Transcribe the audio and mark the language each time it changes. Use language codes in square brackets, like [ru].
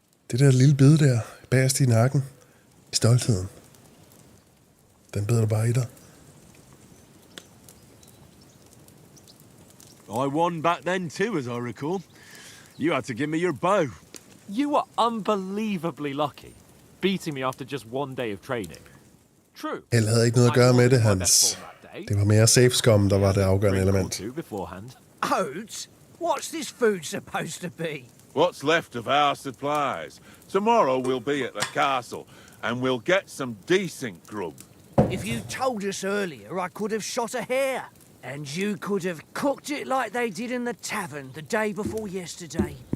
[da] Det der lille bid der, bagerst i nakken. I stoltheden. Den bider du bare i dig. [en] I won back then too, as I recall. You had to give me your bow. You were unbelievably lucky, beating me after just one day of training. True. [da] Held havde ikke noget at gøre med det, Hans. Det var mere safe scum, der var det afgørende element. [en] Oats? What's this food supposed to be? What's left of our supplies. Tomorrow we'll be at the castle, and we'll get some decent grub. If you told us earlier, I could have shot a hare. And you could have cooked it like they did in the tavern the day before yesterday.